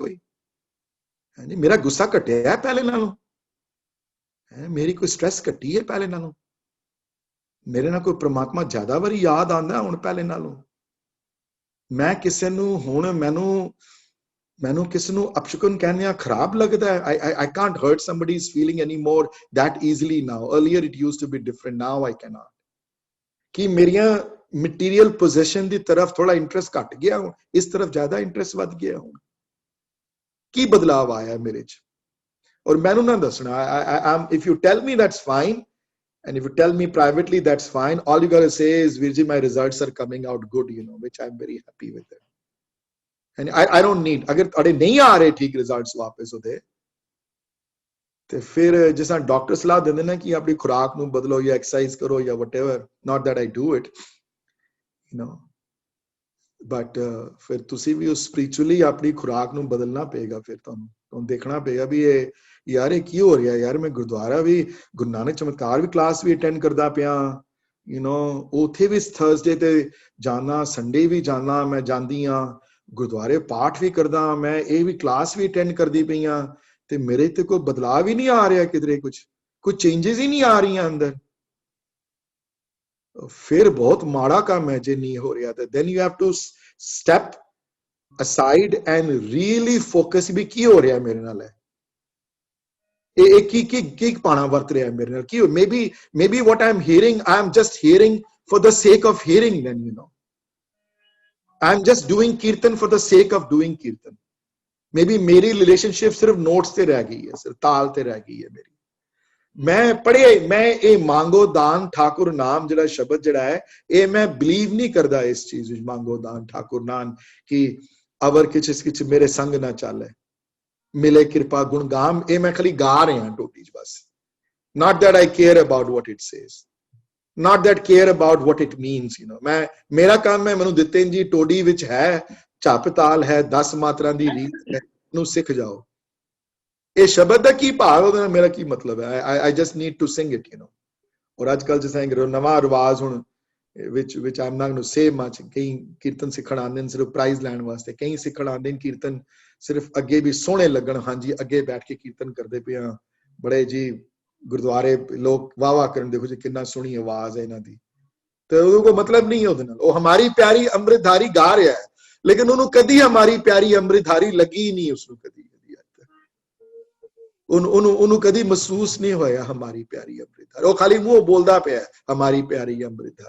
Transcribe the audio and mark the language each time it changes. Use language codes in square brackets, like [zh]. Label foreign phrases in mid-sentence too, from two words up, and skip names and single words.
[pa] ਕੋਈ ਹਾਂਜੀ। ਮੇਰਾ ਗੁੱਸਾ ਘਟਿਆ ਪਹਿਲੇ ਨਾਲੋਂ? ਮੇਰੀ ਕੋਈ ਸਟ੍ਰੈਸ ਘਟੀ ਹੈ ਪਹਿਲੇ ਨਾਲੋਂ? ਮੇਰੇ ਨਾਲ ਕੋਈ ਪ੍ਰਮਾਤਮਾ ਜ਼ਿਆਦਾ ਵਾਰੀ ਯਾਦ ਆਉਂਦਾ ਹੁਣ ਪਹਿਲੇ ਨਾਲੋਂ? ਮੈਂ ਕਿਸੇ ਨੂੰ ਹੁਣ ਮੈਨੂੰ ਕਿਸੇ ਨੂੰ ਅਪਸ਼ਗਨ ਕਹਿਣਾ ਖਰਾਬ ਲੱਗਦਾ ਹੈ? [en] I can't hurt somebody's feeling anymore that easily now. Earlier it used to be different, now I cannot. [pa] ਕਿ ਮੇਰੀਆਂ [en] material position [pa] ਦੀ ਤਰਫ ਥੋੜਾ ਇੰਟਰਸਟ ਘਟ ਗਿਆ, ਹੁਣ ਇਸ ਤਰਫ ਜ਼ਿਆਦਾ ਇੰਟਰਸਟ ਵੱਧ ਗਿਆ। ਹੁਣ ਕੀ ਬਦਲਾਵ ਆਇਆ ਮੇਰੇ ਚ? ਔਰ ਮੈਨੂੰ ਨਾ ਦੱਸਣਾ। [en] if you tell me that's fine, and if you tell me privately that's fine, all you gotta say is Virji my results are coming out good, you know, which I'm very happy with it. And I don't need, [pa] अगर ਤੁਹਾਡੇ ਨਹੀਂ ਆ ਰਹੇ ਠੀਕ ਰਿਜ਼ਲਟਸ ਵਾਪਸ ਉਹਦੇ, ਤੇ ਫਿਰ ਜਿਸ ਤਰ੍ਹਾਂ ਡਾਕਟਰ ਸਲਾਹ ਦਿੰਦੇ ਨੇ ਕਿ ਆਪਣੀ ਖੁਰਾਕ ਨੂੰ ਬਦਲੋ ਜਾਂ ਐਕਸਰਸਾਈਜ਼ ਕਰੋ ਜਾਂ [en] whatever, not that I do it, you know, but [pa] ਫਿਰ ਤੁਸੀਂ ਵੀ ਉਸ ਸਪਿਰਿਚੁਅਲੀ ਆਪਣੀ ਖੁਰਾਕ ਨੂੰ ਬਦਲਣਾ ਪਏਗਾ। ਫਿਰ ਤੁਹਾਨੂੰ ਦੇਖਣਾ ਪਏਗਾ ਵੀ ਇਹ ਯਾਰ ਇਹ ਕੀ ਹੋ ਰਿਹਾ ਯਾਰ। ਮੈਂ ਗੁਰਦੁਆਰਾ ਵੀ ਗੁਰੂ ਨਾਨਕ ਚਮਤਕਾਰ ਵੀ ਕਲਾਸ ਵੀ ਅਟੈਂਡ ਕਰਦਾ ਪਿਆ, [en] you know, [pa] ਉੱਥੇ ਵੀ ਥਰਸਡੇ ਤੇ ਜਾਣਾ, ਸੰਡੇ ਵੀ ਜਾਣਾ, ਮੈਂ ਜਾਂਦੀ ਹਾਂ ਗੁਰਦੁਆਰੇ, ਪਾਠ ਵੀ ਕਰਦਾ ਮੈਂ, ਇਹ ਵੀ ਕਲਾਸ ਵੀ ਅਟੈਂਡ ਕਰਦੀ ਪਈ ਹਾਂ, ਤੇ ਮੇਰੇ ਤੇ ਕੋਈ ਬਦਲਾਵ ਹੀ ਨਹੀਂ ਆ ਰਿਹਾ ਕਿਧਰੇ, ਕੁਝ ਚੇਂਜਸ ਹੀ ਨਹੀਂ ਆ ਰਹੀਆਂ ਅੰਦਰ। ਫਿਰ ਬਹੁਤ ਮਾੜਾ ਕੰਮ ਹੈ ਜੇ ਨਹੀਂ ਹੋ ਰਿਹਾ ਤੇ [en] then you have to step aside and really focus [pa] ਵੀ ਕੀ ਹੋ ਰਿਹਾ ਮੇਰੇ ਨਾਲ ਹੈ, ਇਹ ਕੀ ਪਾਣਾ ਵਰਤ ਰਿਹਾ ਮੇਰੇ ਨਾਲ, ਕੀ [en] maybe what I'm hearing, I'm just hearing for the sake of hearing, then I'm just doing kirtan for the sake of doing kirtan. [pa] Maybe ਮੇਰੀ ਰਿਲੇਸ਼ਨਸ਼ਿਪ ਸਿਰਫ ਨੋਟਸ ਤੇ ਰਹਿ ਗਈ ਹੈ, ਸਿਰਫ ਤਾਲ ਤੇ ਰਹਿ ਗਈ ਹੈ ਮੇਰੀ। ਮੈਂ ਪੜ੍ਹਿਆ, ਮੈਂ ਇਹ ਮੰਗੋ ਦਾਨ ਠਾਕੁਰ ਨਾਮ ਜਿਹੜਾ ਸ਼ਬਦ ਜਿਹੜਾ ਹੈ, ਇਹ ਮੈਂ ਬਲੀਵ ਨਹੀਂ ਕਰਦਾ ਇਸ ਚੀਜ਼ ਵਿੱਚ, ਮੰਗੋ ਦਾਨ ਠਾਕੁਰ ਨਾਮ ਕਿ ਅਵਰ ਕਿਛ ਮੇਰੇ ਸੰਗ ਨਾ ਚੱਲੇ, ਮਿਲੇ ਕਿਰਪਾ ਗੁਣ ਗਾਮ, ਇਹ ਮੈਂ ਖਾਲੀ ਗਾ ਰਿਹਾ ਟੋਟੀ ਚ ਬਸ। [en] not that I care about what it says, not that care about what it means, [pa] ਮੈਂ ਮੇਰਾ ਕੰਮ ਹੈ, ਮੈਨੂੰ ਦਿੱਤੇ ਜੀ ਟੋਡੀ ਵਿੱਚ ਹੈ, ਝਪ ਤਾਲ ਹੈ, 10 ਮਾਤਰਾ ਦੀ ਰੀਤ ਹੈ, ਨੂੰ ਸਿੱਖ ਜਾਓ। ਇਹ ਸ਼ਬਦ ਦਾ ਕੀ ਭਾਵ, ਉਹਦੇ ਨਾਲ ਮੇਰਾ ਕੀ ਮਤਲਬ ਹੈ, [en] I just need to sing it, [pa] ਔਰ ਅੱਜ ਕੱਲ ਜਿਸ ਤਰ੍ਹਾਂ ਨਵਾਂ ਰਿਵਾਜ ਹੁਣ [en] which I'm not going to say much, [pa] ਕਈ ਕੀਰਤਨ ਸਿੱਖਣ ਆਉਂਦੇ ਨੇ ਸਿਰਫ ਪ੍ਰਾਈਜ਼ ਲੈਣ ਵਾਸਤੇ, ਕਈ ਸਿੱਖਣ ਆਉਂਦੇ ਨੇ ਕੀਰਤਨ ਸਿਰਫ ਅੱਗੇ ਵੀ ਸੋਹਣੇ ਲੱਗਣ, ਹਾਂਜੀ ਅੱਗੇ ਬੈਠ ਕੇ ਕੀਰਤਨ ਕਰਦੇ ਪਏ ਆ, ਬੜੇ ਜੀ ਗੁਰਦੁਆਰੇ ਲੋਕ ਵਾਹ ਵਾਹ ਕਰਨ, ਦੇਖੋ ਜੀ ਕਿੰਨਾ ਸੋਹਣੀ ਆਵਾਜ਼ ਹੈ ਇਹਨਾਂ ਦੀ, ਤੇ ਉਹਦਾ ਕੋਈ ਮਤਲਬ ਨਹੀਂ ਹੈ ਉਹਦੇ ਨਾਲ। ਉਹ ਹਮਾਰੀ ਪਿਆਰੀ ਅੰਮ੍ਰਿਤਧਾਰੀ ਗਾ ਰਿਹਾ ਹੈ, ਲੇਕਿਨ ਉਹਨੂੰ ਕਦੀ ਹਮਾਰੀ ਪਿਆਰੀ ਅੰਮ੍ਰਿਤਧਾਰੀ ਲੱਗੀ ਨਹੀਂ, ਉਸਨੂੰ ਕਦੀ ਉਹਨੂੰ ਕਦੀ ਮਹਿਸੂਸ ਨਹੀਂ ਹੋਇਆ ਹਮਾਰੀ ਪਿਆਰੀ ਅੰਮ੍ਰਿਤਧਾਰੀ, ਉਹ ਖਾਲੀ ਮੂੰਹ ਬੋਲਦਾ ਪਿਆ ਹਮਾਰੀ ਪਿਆਰੀ ਅੰਮ੍ਰਿਤਧਾਰੀ।